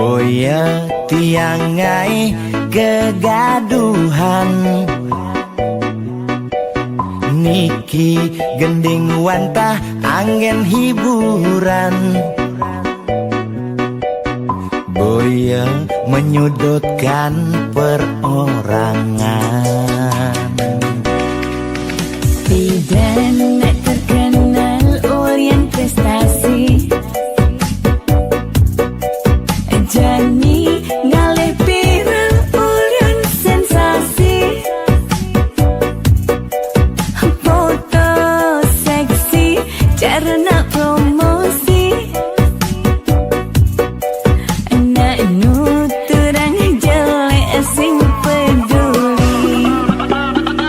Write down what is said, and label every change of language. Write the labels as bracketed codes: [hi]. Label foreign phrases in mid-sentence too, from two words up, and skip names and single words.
[ban] Boya tiangai kegaduhan, niki gending wantah angin hiburan. [id] Boya menyudutkan perorangan. Tidak nak terkenal orang prestasi, [ban] Jani ngalih pirang ulun sensasi. Foto seksi cara nak promosi, nak nuturang jelek sing peduli.